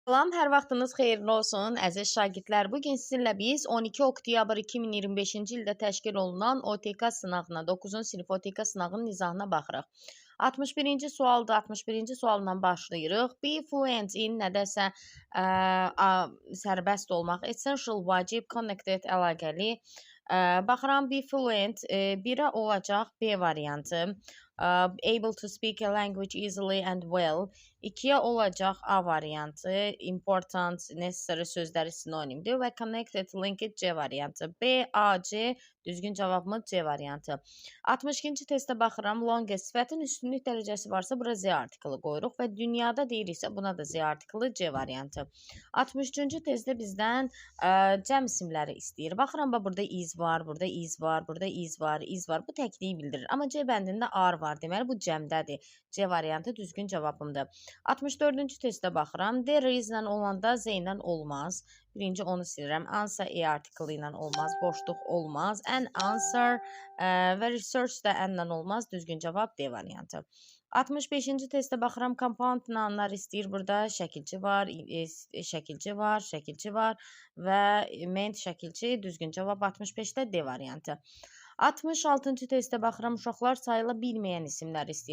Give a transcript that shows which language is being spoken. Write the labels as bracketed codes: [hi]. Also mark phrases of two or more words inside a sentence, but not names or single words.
[az] Salam, hər vaxtınız xeyirli olsun, əziz şagirdlər. Bugün sizinlə biz 12 oktyabr 2025-ci ildə təşkil olunan OTK sınağına, 9-cu sinif OTK sınağının izahına baxırıq. 61-ci sualda, 61-ci sualla başlayırıq. [en] Be fluent in [az] nədəsə sərbəst olmaq, essential, vacib, connected, əlaqəli. Baxıram, [en] be fluent, [az] birə olacaq B variantı. [en] Able to speak a language easily and well. [az] 2-yə olacaq A variantı, [en] important, necessary [az] sözləri sinonimdir və [en] connected, linked [az] C variantı. B, A, C, düzgün cavabımız C variantı. 62-ci testə baxıram, longest sifətin üstünlük dərəcəsi varsa bura Z artiklı qoyuruq və dünyada deyiriksə buna da Z artiklı C variantı. 63-cü testdə bizdən cəm isimləri istəyir. Baxıram, burada is var, burada is var, burada is var, is var. Bu təkliyi bildirir. Amma C bəndində ar var. Deməli, bu cəmdədir. C variantı düzgün cavabımdır. 64-cü testə baxıram. [en] There is [az] ilə olanda Z ilə olmaz. Birinci onu silirəm. Answer E artiklı ilə olmaz. Boşluq olmaz. [en] An answer [az] və research də N ilə olmaz. Düzgün cavab D variantı. 65-ci testə baxıram. [en] Compound nounlar [az] istəyir. Burada şəkilçi var, şəkilçi var, şəkilçi var və ment şəkilçi. Düzgün cavab 65-də D variantı. 66-cı testə baxıram, uşaqlar sayıla bilməyən isimlər istəyir.